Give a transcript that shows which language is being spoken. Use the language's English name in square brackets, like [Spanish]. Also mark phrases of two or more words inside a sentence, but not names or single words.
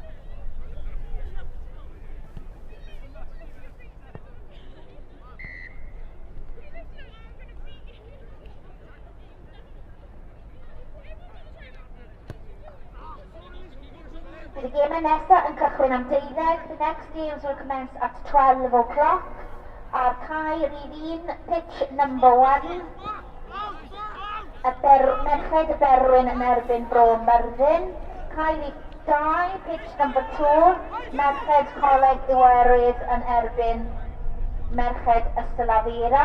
[English] The game [Welsh] nesaf yn cychwyn am 12. [English] The next games will commence at 12 o'clock. [Welsh] Ar cae rhif 1, [English] pitch number 1. [Welsh] Merched y Berwyn yn erbyn Bro Myrddin. Cae rhif 2, [English] pitch number 2. [Welsh] Merched Coleg Iwerydd yn erbyn Merched Ystylafera.